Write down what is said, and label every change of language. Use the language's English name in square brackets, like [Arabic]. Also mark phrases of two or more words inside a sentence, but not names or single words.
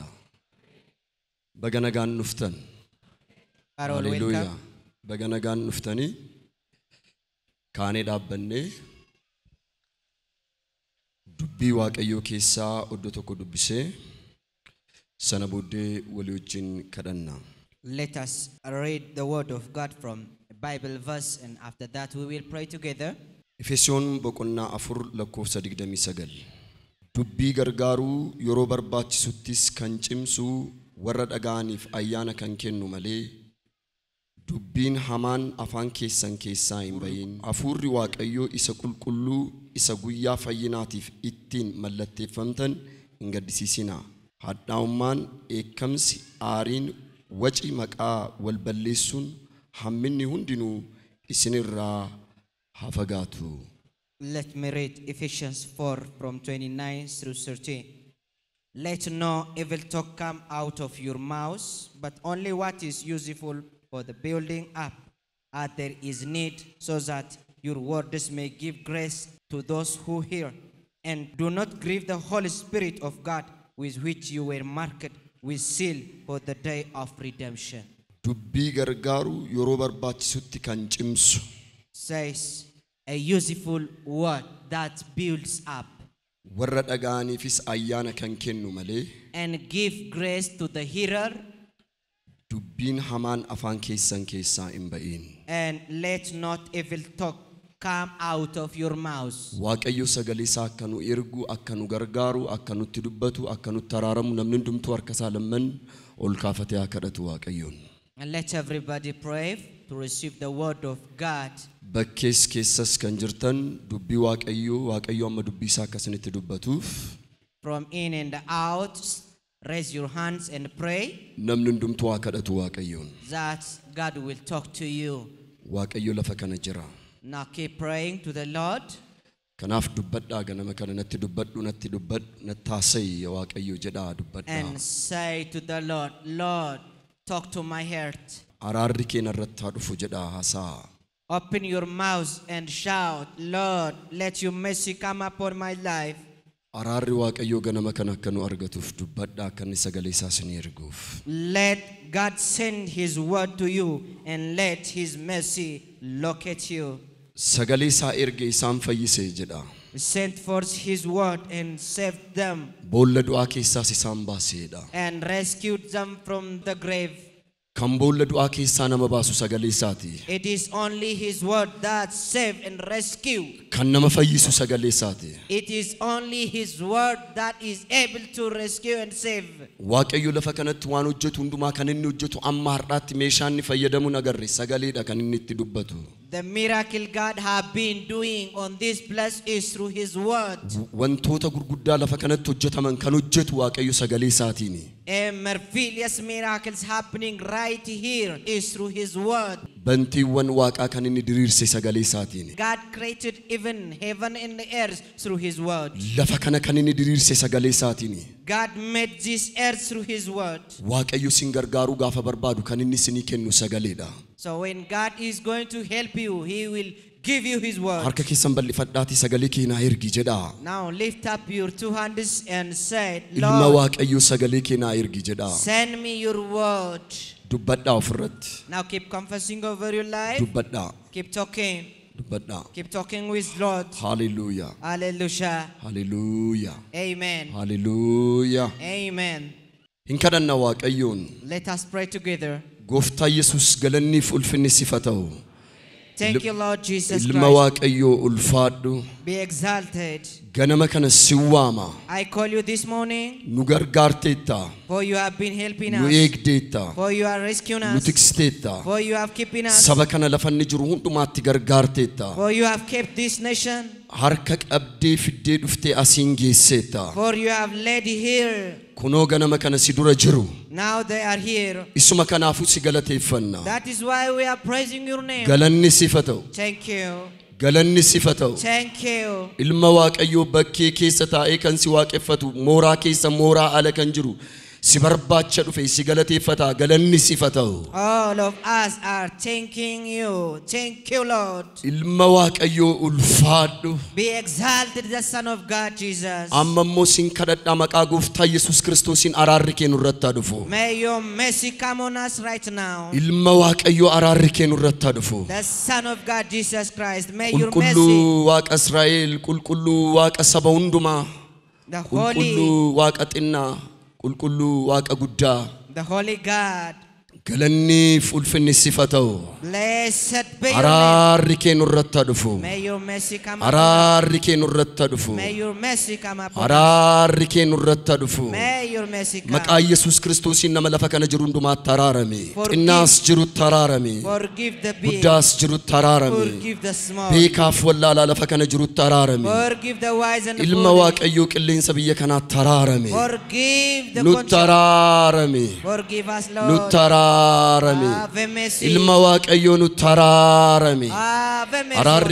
[Oromo] Baga nagaan dhuftan. Haleluuyaa. Baga nagaan dhuftanii kaanee dhaabbannee dubbii waaqayyoo keessaa oddoo tokko dubbisee sana booddee walii wajjin kadhanna. [English] Let us read the word of God from a Bible verse, and after that we will pray together. [Oromo] Efesoon boqonnaa 4:29. Dubbii gargaaruu yeroo barbaachisuttis kan cimsu warra dhaga'aniif ayyaana kan kennu malee dubbiin hamaan afaan keessan keessaa hin bayin. Hafuurri waaqayyoo isa qulqulluu isa guyyaa fayyinaatiif ittiin mallatteeffamtan hin gaddisiisinaa. Hadhaa'ummaan eekkamsi aariin waci maqaa wal balleessuun hamminni hundinuu isinirraa haa fagaatu. [English] Let me read Ephesians 4 from 29 through 30. Let no evil talk come out of your mouths, but only what is useful for the building up as there is need, so that your words may give grace to those who hear. And do not grieve the Holy Spirit of God, with which you were marked with seal for the day of redemption. [Oromo] Dubbii gargaaruu yeroo barbaachisutti kan cimsu. [English] Says a useful word that builds up. [Oromo] Warra dhaga'aniifis ayyaana kan kennu malee. [English] And give grace to the hearer. [Oromo] Dubbiin hamaan afaan keessan keessaa hin bayin. [English] And let not evil talk come out of your mouths. [Oromo] Waaqayyo sagalee isaa akka nu ergu, akka nu gargaaru, akka nutti dubbatu, akka nutti araaramu namni hundumtuu harka isaa lamman ol kaafatee haa kadhatu Waaqayyoon. [English] And let everybody pray to receive the word of God. [Oromo] Bakkees keessas kan jirtan dubbii Waaqayyo amma dubbii isaa akkasinitti dubbatuuf. [English] From in and out, raise your hands and pray. [Oromo] Namni hundumtuu haa kadhatu Waaqayyoon. [English] That God will talk to you. [Oromo] Waaqayyo lafa kana jira. [English] Now keep praying to the Lord. [Oromo] Kanaaf dubbadhaa ganama kana natti dubbadhu nattaasayi Waaqayyo jedhaa dubbadhaa. [English] And say to the Lord, Lord, talk to my heart. [Oromo] Araarri keenya irratti haa dhufu jedhaa haasaa. [English] Open your mouth and shout, Lord, let your mercy come upon my life. [Oromo] Araarri Waaqayyo ganama kana akka nu argatuuf dubbadhaa akka inni sagalee isaa isin erguuf. [English] Let God send his word to you and let his mercy locate you. [Oromo] Sagalee isaa erge isaan fayyise jedha. [English] Sent forth his word and saved them. [Oromo] Boolla du'aa keessaas isaan baaseedha. [English] And rescued them from the grave. [Oromo] Kan boolla du'aa keessaa nama baasu sagalee isaati. [English] It is only his word that save and rescue. [Oromo] Kan nama fayyisu sagalee isaati. [English] It is only his word that is able to rescue and save. [Oromo] Waaqayyo lafa kanatti waan hojjetu hundumaa kan inni hojjetu amma har'aatti meeshaan inni fayyadamu agarre sagaleedha kan inni itti dubbatu. [English] The miracle God have been doing on this place is through his word. [Oromo] Wantoota gurguddaa lafa kanatti hojjetaman kan hojjetu Waaqayyo sagalee isaatiini. [English] A marvelous miracles happening right here is through his word. [Oromo] Bantiiwwan Waaqaa kan inni diriirse sagalee isaatiini. [English] God created even heaven and the earth through his word. [Oromo] Lafa kana kan inni diriirse sagalee isaatiini. [English] God made this earth through his word. [Oromo] Waaqayyo sin gargaaruu gaafa barbaadu kan inni isinii kennu sagaleedha. [English] So when God is going to help you, he will give you his word. [Oromo] Harka keessan bal'ifadhaati sagalee kee naa ergi jedha. [English] Now lift up your two hands and say, [Oromo] Ilma [English] Lord, [Oromo] Waaqayyo sagalee kee naa ergi jedha. [English] send me your word. [Oromo] Dubbadhaa ofirratti. [English] Now keep confessing over your life. [Oromo] Dubbadhaa. [English] Keep talking. [Oromo] Dubbadhaa. [English] Keep talking with Lord. Hallelujah. Hallelujah. Hallelujah. Amen. Hallelujah. Amen. [Oromo] Hin kadhanna Waaqayyoon. [English] Let us pray together. [Oromo] Gooftaa Yesuus galanniif ulfinni sifa ta'u. [English] Thank you, Lord Jesus [Oromo] Ilma [English] Christ. [Oromo] Waaqayyoo ulfaadhu. [English] Be exalted. [Oromo] Ganama kana si waama. [English] I call you this morning, [Oromo] Nu gargaarteetta. [English] for you have been helping [Oromo] Nu [English] us, [Oromo] eegdeetta. [English] for you are rescuing [Oromo] Nu [English] us, [Oromo] tiksteetta. [English] for you have keeping us, [Oromo] Saba kana lafanni jiru hundumaatti gargaarteetta. [English] for you have kept this nation, [Oromo] Harka qabdee fiddee dhuftee asiin geesseetta. [English] for you have led here. [Oromo] Kunoo ganama kana si dura jiru. [English] Now they are here. [Oromo] Isuma kanaafuu si galateeffanna. [English] That is why we are praising your name. [Oromo] Galanni sifa ta'u. [English] Thank you. [Oromo] Galanni sifa ta'u. [English] Thank you. [Oromo] Ilma Waaqayyoo bakkee keessa taa'ee kan si waaqeffatu mooraa keessa mooraa ala kan jiru Sibarbaacha dhufe si galateeffata galanni sifata'u. [English] All of us are thanking you. Thank you, Lord. [Oromo] Ilma Waaqayyoo ulfaadhu. [English] Be exalted, the Son of God, Jesus. [Oromo] Amma immoo sin kadhadhaa maqaa Gooftaa Yesuus Kiristoosiin araarri kee nurratti haa dhufu. [English] May your mercy come on us right now. [Oromo] Ilma Waaqayyoo araarri kee nurratti haa dhufu. [English] The Son of God, Jesus Christ. May your mercy. [Oromo] Qulqulluu Waaqa Israa'el, qulqulluu Waaqa saba hundumaa, [English] The Holy, [Oromo] qulqulluu Waaqa xinnaa, qulqulluu Waaqa guddaa. [English] the Holy God. [Oromo] Galanni ulfinni sifata'u. [English] Blessed be your name. [Oromo] Araarri kee nurratti haa dhufu. [English] May your mercy come upon us. [Oromo] Araarri kee nurratti haa dhufu. [English] May your mercy come upon us. [Oromo] Araarri kee nurratti haa dhufu. [English] May your mercy come. [Oromo] Maqaa Yesuus Kiristoosiin nama lafa kana jiru hundumaatti araarame. [English] Forgive. [Oromo] Xinnaas jirutti araarame. [English] Forgive the big. [Oromo] Guddaas jirutti araarame. [English] Forgive the small. [Oromo] Beekaaf wallaalaa lafa kana jirutti araarame. [English] Forgive the wise and the [Oromo] Ilma [English] foolish. [Oromo] Waaqayyoo qilleensa biyya kanaatti araarame. [English] Forgive the [Oromo] Nutti [English] conscious. [Oromo] araarame. [English] Forgive us, Lord. [Oromo] Nutti araarame. [English] Have mercy. [Oromo] Ilma Waaqayyoo nutti araarame. [English] Have mercy [Oromo] Araarri